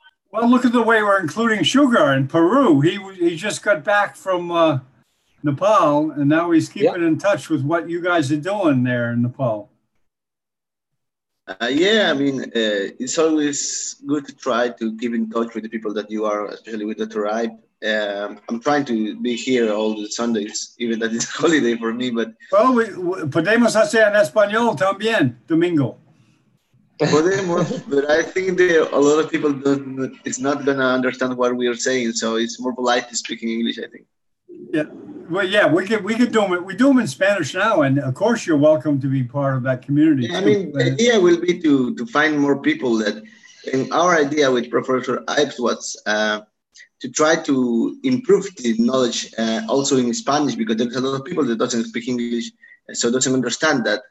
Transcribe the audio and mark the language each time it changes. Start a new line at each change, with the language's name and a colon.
English: Well, look at the way we're including Sughrue in Peru. He just got back from Nepal, and now he's keeping in touch with what you guys are doing there in Nepal. Yeah, I mean, it's always good to try to keep in touch with the people that you are, especially with Dr. Iype. I'm trying to be here all the Sundays, even that it's a holiday for me. But well,
Spanish: podemos hacer en español también, domingo.
English: Podemos, but I think a lot of people it's not gonna understand what we are saying, so it's more polite to speak in English, I think. Yeah, well, yeah, we could do them. We do them in Spanish now, and of course, you're welcome to be part of that community. Yeah, I mean, the idea will be to find more people that. And our idea with Professor Iype was to try to improve the knowledge also in Spanish, because there's a lot of people that doesn't speak English, so doesn't understand that.